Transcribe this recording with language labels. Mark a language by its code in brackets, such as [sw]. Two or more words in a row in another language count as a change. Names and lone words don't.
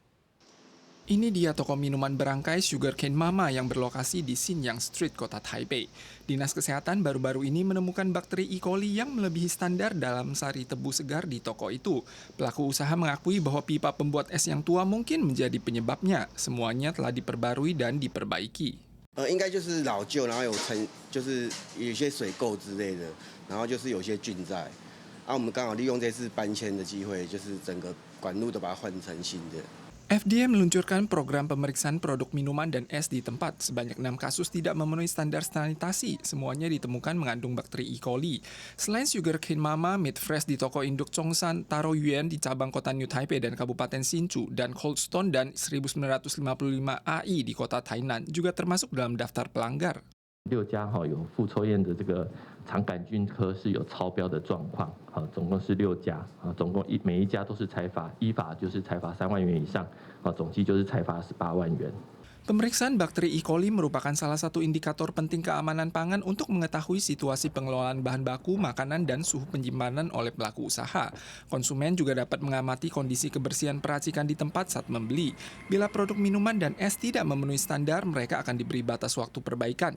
[id] Ini dia toko minuman berangkai Sugarcane Mama yang berlokasi di Sinyang Street, kota Taipei. Dinas Kesehatan baru-baru ini menemukan bakteri E. coli yang melebihi standar dalam sari tebu segar di toko itu. Pelaku usaha mengakui bahwa pipa pembuat es yang tua mungkin menjadi penyebabnya. Semuanya telah diperbarui dan diperbaiki. [zh] 应该就是老旧，然后就是有些水垢之类的，然后就是有些菌在。我们刚好利用这次搬迁的机会，就是整个管路都把它换成新的。 [id] FDA meluncurkan program pemeriksaan produk minuman dan es di tempat. Sebanyak 6 kasus tidak memenuhi standar sanitasi. Semuanya ditemukan mengandung bakteri E. coli. Selain Sugarcane Mama, Meat Fresh di toko induk Chongsan, Taro Yuan di cabang kota New Taipei dan Kabupaten Hsinchu, dan Cold Stone dan 1955 AI di kota Tainan juga termasuk dalam daftar pelanggar. [zh] 6 家有副抽验的这个肠杆菌科是有超标的状况，总共是6家，总共每一家都是裁罚，依法就是裁罚3万元以上，总计就是裁罚18万元。 [id] Pemeriksaan bakteri E. coli merupakan salah satu indikator penting keamanan pangan untuk mengetahui situasi pengelolaan bahan baku, makanan, dan suhu penyimpanan oleh pelaku usaha. Konsumen juga dapat mengamati kondisi kebersihan peracikan di tempat saat membeli. Bila produk minuman dan es tidak memenuhi standar, mereka akan diberi batas waktu perbaikan.